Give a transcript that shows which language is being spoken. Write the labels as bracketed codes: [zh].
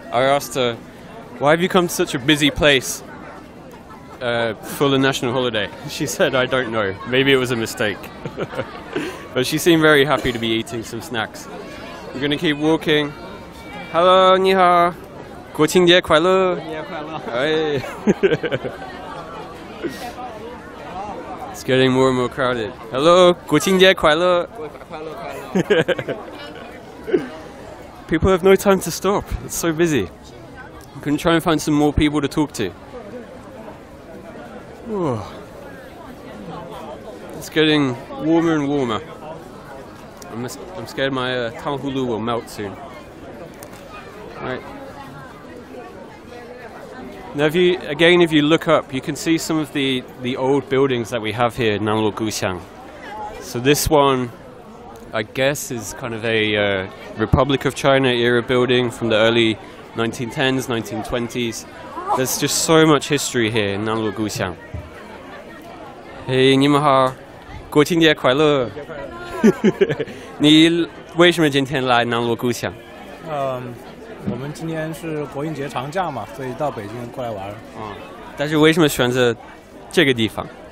[en] I asked her, "Why have you come to such a busy place for the national holiday?" She said, "I don't know. Maybe it was a mistake." But she seemed very happy to be eating some snacks. We're going to keep walking. [zh] Hello, 你好，国庆节快乐。新年快乐。哎。 [en] It's getting more and more crowded. [zh] Hello, 国庆节快乐。快乐。 [en] People have no time to stop. It's so busy. I'm going to try and find some more people to talk to. Whoa. It's getting warmer and warmer. I'm scared my tanghulu will melt soon. Right. Now, if you look up, you can see some of the old buildings that we have here in Nanluoguxiang. So this one, I guess, is kind of a Republic of China era building from the early 1910s, 1920s. There's just so much history here in Nanluoguxiang. [zh] Hey, 你们好，国庆节快乐！你为什么今天来Nanluoguxiang？我们今天是国庆节长假嘛，所以到北京过来玩。但是为什么选择这个地方？